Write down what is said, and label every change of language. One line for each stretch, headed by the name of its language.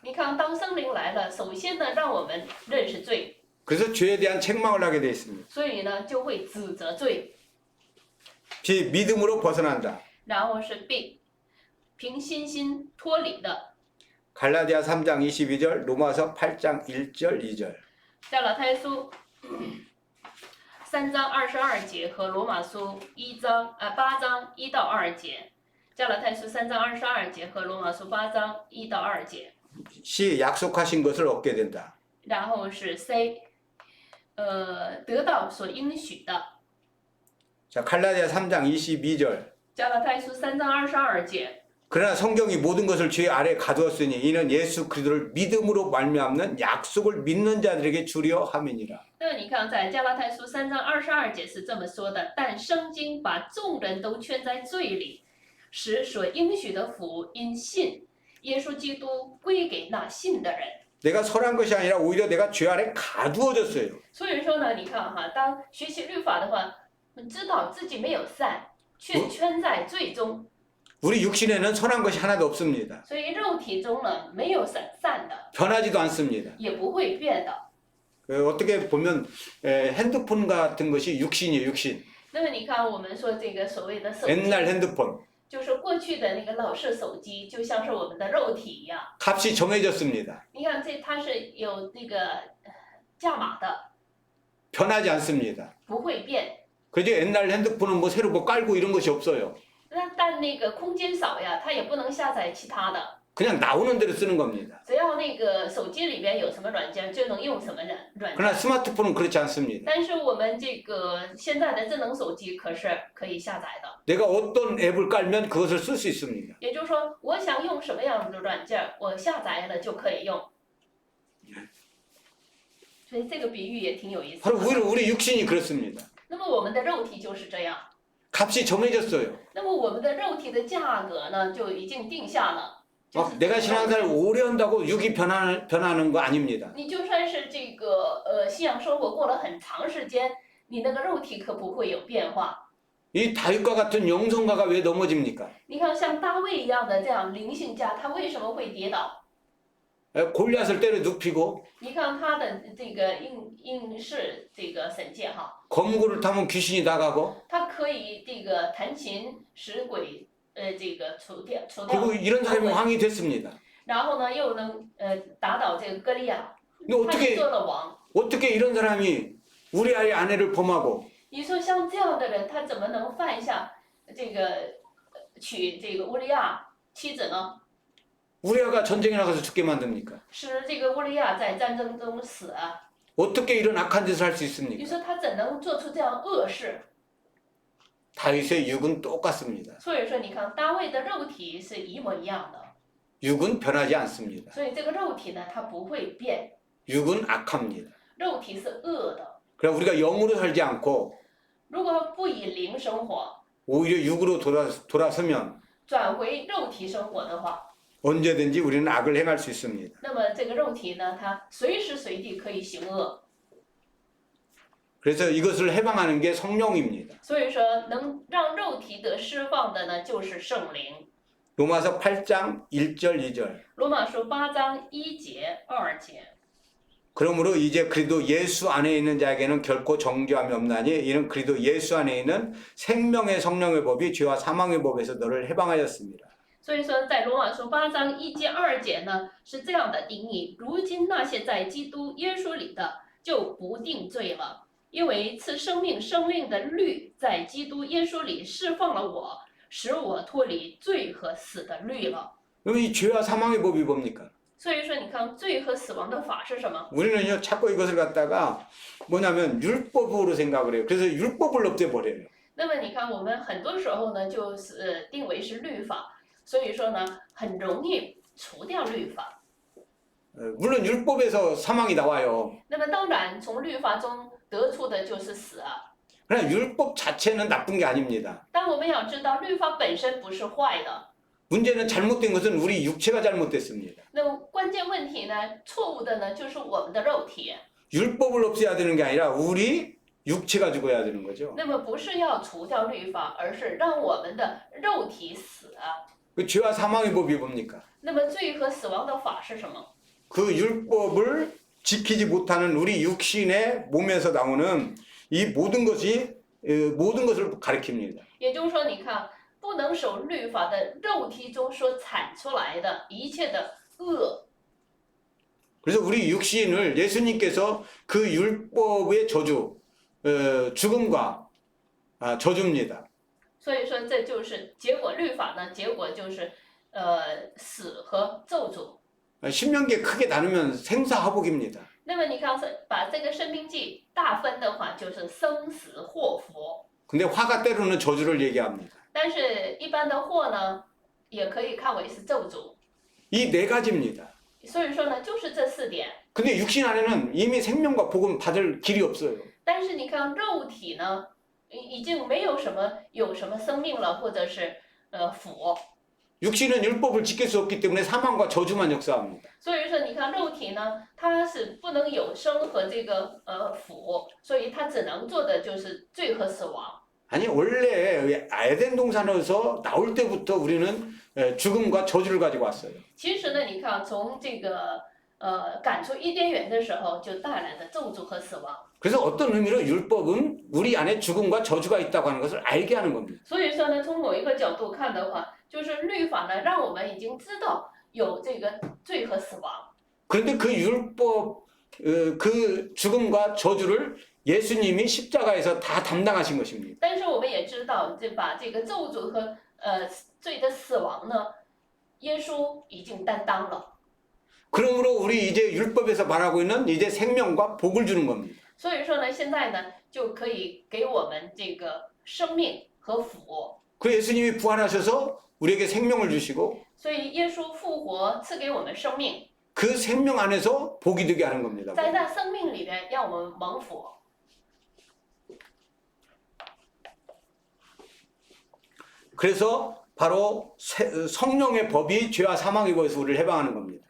Chinese: 你看，当圣灵来了，首先呢，让我们认识罪，
Korean: 그래서 죄에 대한 책망을 하게 되어 있습니다.
Chinese: 所以呢，就会指责罪，
Korean: B 믿음으로 벗어난다.
Chinese: 然后是凭信心脱离的。
Korean: 갈라디아 3장 22절, 로마서 8장 1절 2절.
Chinese: 加拉太书3章22节和罗马书8章1到2节。加拉太书3章22节和罗马书8章1到2节。
Korean: 시 약속하신 것을 얻게 된다.
Chinese: 然后是 C， 得到所应许的。
Korean: 자, 갈라디아 3장 22절.
Chinese: 加拉太书3章22节。
Korean: 그러나 성경이 모든 것을 죄 아래 가두었으니 이는 예수 그리스도를 믿음으로 말미암는 약속을 믿는 자들에게 주려 함이니라.
Chinese: 那你看，在加拉太书3章22节是这么说的：但圣经把众人都圈在罪里，使所应许的福因信耶稣基督归给那信的人。
Korean: 내가 선한 것이 아니라 오히려 내가 죄 아래 가두어졌어요.
Chinese: 所以说呢，你看哈，当学习律法的话，知道自己没有善，却圈在罪中。
Korean: 우리 육신에는 선한 것이 하나도 없습니다.
Chinese: 所以肉体中呢，没有善的，
Korean: 변하지도 않습니다.
Chinese: 也不会变的。
Korean: 어떻게 보면 핸드폰 같은 것이 육신이에요, 육신.
Chinese: 那么你看，我们说这个所谓的手机，
Korean: 옛날 핸드폰.
Chinese: 就是过去的那个老式手机，就像是我们的肉体一样。
Korean: 값이 정해졌습니다.
Chinese: 你看它是有那个价码的，
Korean: 변하지 않습니다.
Chinese: 不会变。
Korean: 그죠? 옛날 핸드폰은 뭐 새로 뭐 깔고 이런 것이 없어요.
Chinese: 但那个空间少呀，它也不能下载其他的。
Korean: 그냥 나오는 대로 쓰는 겁니다.
Chinese: 只要那个手机里边有什么软件，就能用什么软
Korean: 그러나 스마트폰은 그렇지 않습니다.
Chinese: 但是我们这个现在的智能手机可是可以下载的。
Korean: 내가 어떤 앱을 깔면 그것을 쓸 수 있습니다.
Chinese: 也就是说，我想用什么样的软件，我下载了就可以用。所以这个比喻也挺有意思
Korean: 바로
Chinese: 的。
Korean: 우리 육신이 그렇습니다.
Chinese: 那么我们的肉体就是这样。
Korean: 값이 정해졌어요.
Chinese: 那么我们的肉体的价格呢，就已经定下了。就
Korean: 막
Chinese: 是
Korean: 내가 신앙생활 오래 한다고 육이 변하는 거 아닙니다.
Chinese: 你就算是这个信仰生活过了很长时间，你那个肉体可不会有变化。
Korean: 이 다윗과 같은 영성가가 왜 넘어집니까?
Chinese: 你看，像大卫一样的这样灵性家，他为什么会跌倒？
Korean: 골리앗을 때려 눕히고
Chinese: 你看他的这个应试这个神界哈，
Korean: 검구를 타면 귀신이 나가고
Chinese: 他可以这个弹琴使鬼这个除掉。
Korean: 그리고 이런 사람이 왕이 됐습니다.
Chinese: 然后呢，又能打倒这个歌利亚，
Korean: 근데
Chinese: 他也做了王。
Korean: 어떻게 이런 사람이 우리 아이 아내를 범하고
Chinese: 你说像这样的人，他怎么能犯下这个娶这个乌利亚妻子呢？
Korean: 우리아가 전쟁에 나가서 죽게 만듭니까?
Chinese: 使这个乌利亚在战争中死啊！
Korean: 어떻게 이런 악한 짓을 할 수
Chinese: 你
Korean: 있습니까?
Chinese: 说他怎能做出这样恶事？
Korean: 다윗의 육은 똑같습니다.
Chinese: 所以说，你看大卫的肉体是一模一样的，
Korean: 육은 변하지 않습니다.
Chinese: 所以这个肉体呢，它不会变，
Korean: 육은 악합니다.
Chinese: 肉体是恶的。
Korean: 그래 우리가 영으로 살지 않고
Chinese: 如果不以灵生活，
Korean: 오히려 육으로 돌아서면
Chinese: 转回肉体生活的话，
Korean: 언제든지 우리는 악을 행할 수 있습니다.
Chinese: 那么这个肉体呢，它随时随地可以行恶。
Korean: 그래서 이것을 해방하는 게 성령입니다.
Chinese: 所以说，能让肉体得释放的呢，就是圣灵。
Korean: 로마서 8장 1절 2절.
Chinese: 罗马书8章1节2节。
Korean: 그러므로 이제 그리스도 예수 안에 있는 자에게는 결코 정죄함이 없나니 이는 그리스도 예수 안에 있는 생명의 성령의 법이 죄와 사망의 법에서 너를 해방하였습니다.
Chinese: 所以说，在罗马书8章1节2节呢，是这样的定义：如今那些在基督耶稣里的，就不定罪了，因为赐生命的律在基督耶稣里释放了我，使我脱离罪和死的律了。
Korean: 그럼 이 죄와 사망의 법이 뭡니까?
Chinese: 所以说，你看罪和死亡的法是什么？
Korean: 우리는요 자꾸 이것을 갖다가 뭐냐면 율법으로 생각을 해요. 그래서 율법을 없애버려요.
Chinese: 那么你看，我们很多时候呢，就是定为是律法，所以说呢，很容易除掉律法。
Korean: 물론 율법에서 사망이 나와요.
Chinese: 那么当然，从律法中得出的就是死啊。
Korean: 그러나 율법 자체는 나쁜 게 아닙니다.
Chinese: 但我们要知道，律法本身不是坏的。
Korean: 문제는 잘못된 것은 우리 육체가 잘못됐습니다.
Chinese: 那么关键问题呢，错误的呢，就是我们的肉体。
Korean: 율법을 없애야 되는 게 아니라 우리 육체가 죽어야 되는 거죠.
Chinese: 那么不是要除掉律法，而是让我们的肉体死啊。
Korean: 그 죄와 사망의 법이 뭡니까?
Chinese: 那么罪和死亡的法是什么？
Korean: 그 율법을 지키지 못하는 우리 육신의 몸에서 나오는 이 모든 것을 가리킵니다.
Chinese: 也就是说，你看，不能守律法的肉体中所产出来的一切的恶。
Korean: 그래서 우리 육신을 예수님께서 그 율법의 저주, 죽음과 저주입니다.
Chinese: 所以说这就是结果，律法呢，结果就是死和咒诅。
Korean: 신명기에 크게 나누면 생사화복입니다.
Chinese: 那么你看，把这个生命记大分的话，就是生死祸福。
Korean: 근데 화가 때로는 저주를 얘기합니다.
Chinese: 但是一般的祸呢，也可以看为是咒诅。
Korean: 이 네 가지입니다.
Chinese: 所以说呢，就是这4点。
Korean: 근데 육신 안에는 이미 생명과 복음 받을 길이 없어요.
Chinese: 但是你看肉体呢，已经没有什么生命了，或者是福。
Korean: 육신은 율법을 지킬 수 없기 때문에 사망과 저주만 역사합니다.
Chinese: 所以说，你看肉体呢，它是不能有生和这个福，所以它只能做的就是罪和死亡。
Korean: 아니 원래 에덴 동산에서 나올 때부터 우리는 죽음과 저주를 가지고 왔어요.
Chinese: 其实呢，你看从这个赶出伊甸园的时候，就带来的咒诅和死亡。
Korean: 그래서 어떤 의미로 율법은 우리 안에 죽음과 저주가 있다고 하는 것을 알게 하는 겁니다.
Chinese: 所以说呢，从某一个角度看的话，就是律法呢，让我们已经知道有这个罪和死亡。
Korean: 그런데 그 율법, 그 죽음과 저주를 예수님이 십자가에서 다 담당하신 것입니다.
Chinese: 但是我们也知道，把这个咒诅和罪的死亡呢，耶稣已经担当了。
Korean: 그러므로 우리 이제 율법에서 말하고 있는 이제 생명과 복을 주는 겁니다.
Chinese: 所以说呢，现在呢就可以给我们这个生命和福。
Korean: 그 예수님이 부활하셔서 우리에게 생명을 주시고
Chinese: 所以耶稣复活赐给我们生命，
Korean: 그 생명 안에서 복이 되게 하는 겁니다.
Chinese: 在那生命里边让我们蒙福。
Korean: 그래서 바로 성령의 법이 죄와 사망의 법에서 우리를 해방하는 겁니다.